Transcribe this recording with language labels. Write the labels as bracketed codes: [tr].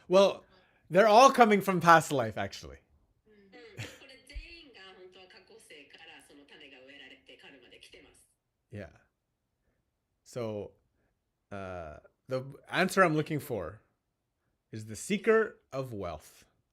[en] Well, they're all coming from past life, actually. [ja] これ全員が本当は過去世からその種が植えられてカルマで来てます。 [en] Yeah. So the answer I'm looking for is the seeker of wealth.